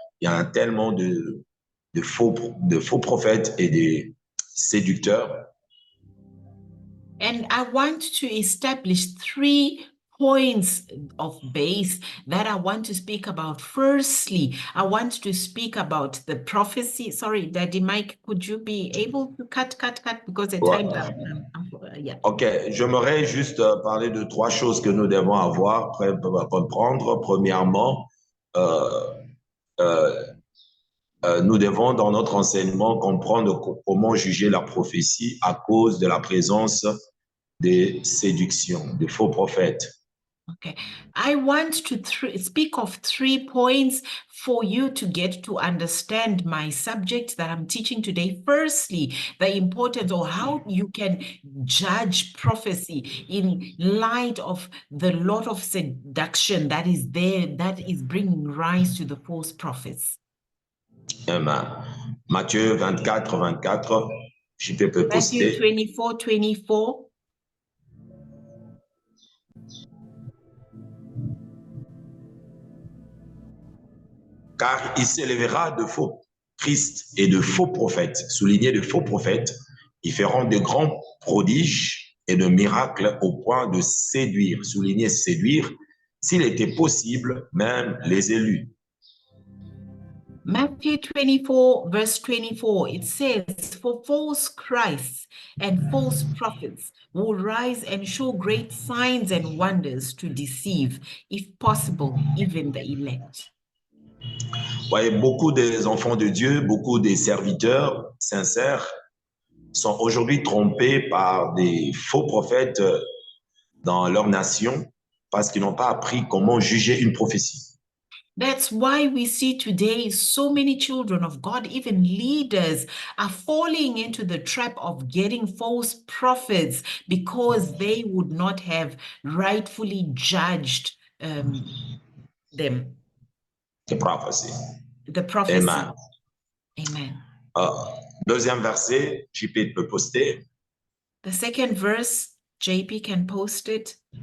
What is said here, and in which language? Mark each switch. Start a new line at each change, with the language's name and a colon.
French: Il y a tellement de faux prophètes et de séducteurs.
English: And I want to establish 3 points of base that I want to speak about. Firstly, I want to speak about the prophecy. Sorry, Daddy Mike, could you be able to cut because the time yeah.
French: Ok, j'aimerais juste parler de 3 choses que nous devons avoir, comprendre. Premièrement, nous devons dans notre enseignement comprendre comment juger la prophétie à cause de la présence des séductions, des faux prophètes.
English: Okay, I want to speak of 3 points for you to get to understand my subject that I'm teaching today. Firstly, the importance of how you can judge prophecy in light of the lot of seduction that is there, that is bringing rise to the false prophets.
French: Amen. Matthieu 24, 24, je peux poster.
English: Matthew 24, 24.
French: Car il s'élèvera de faux Christ et de faux prophètes, souligné de faux prophètes, ils feront de grands prodiges et de miracles au point de séduire, souligné séduire, s'il était possible, même les élus.
English: Matthew 24, verse 24, it says, for false Christs and false prophets will rise and show great signs and wonders to deceive, if possible, even the elect.
French: Voyez, beaucoup des enfants de Dieu, beaucoup des serviteurs sincères sont aujourd'hui trompés par des faux prophètes dans leur nation parce qu'ils n'ont pas appris comment juger une prophétie.
English: That's why we see today so many children of God, even leaders, are falling into the trap of getting false prophets because they would not have rightfully judged them. The prophecy. The prophecy. Amen. Amen.
French: Deuxième verset, JP peut poster.
English: The second verse, JP can post it.